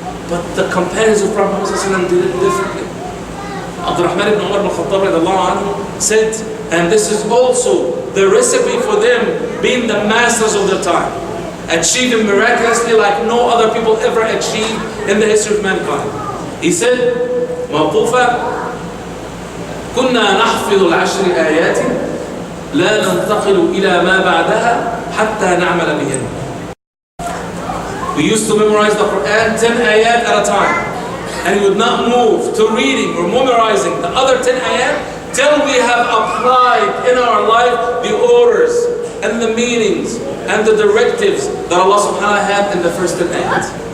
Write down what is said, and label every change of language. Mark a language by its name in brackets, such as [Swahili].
[English] But the companions of Prophet Muhammad did it differently. Abdurrahman ibn Umar ibn Khattab said, and this is also the recipe for them being the masters of their time, achieving miraculously like no other people ever achieved in the history of mankind. He said, [Arabic] موقوفة كنا نحفظ العشر آيات لا ننتقل إلى ما بعدها حتى نعمل بهن. [English] We used to memorize the Quran 10 ayat at a time. And we would not move to reading or memorizing the other 10 ayat till we have applied in our life the orders and the meanings and the directives that Allah subhanahu wa ta'ala had in the first 10 ayat.